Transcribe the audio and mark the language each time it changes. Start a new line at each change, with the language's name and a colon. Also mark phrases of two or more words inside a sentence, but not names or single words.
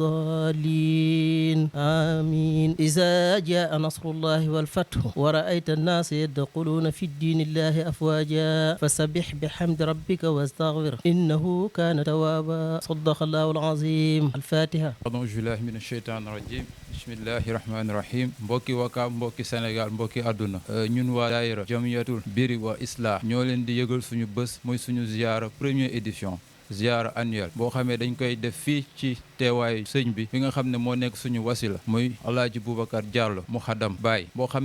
Arabic: الضالين آمين إذا جاء نصر الله والفتح ورأيت الناس يدخلون في الدين الله أفواجا فسبح بحمد ربك واستغفر إنه كان توابا صدق الله العظيم الفاتحة أعوذ بالله من الشيطان الرجيم بسم الله الرحمن الرحيم
Wolof: mbokki Wakaam mbokki Sénégal mbokki àdduna ñun waa daayira jamiyatul biri wa islah ñoo leen di yëgal suñu bés muy suñu ziyaara
French: première édition
Wolof: ziyaara annuelle boo xamee dañ koy def fii ci teewaayu sëñ bi nga xam ne moo nekk suñu wasila muy alaaji Boubacar Diallo muhaddam Baye boo xam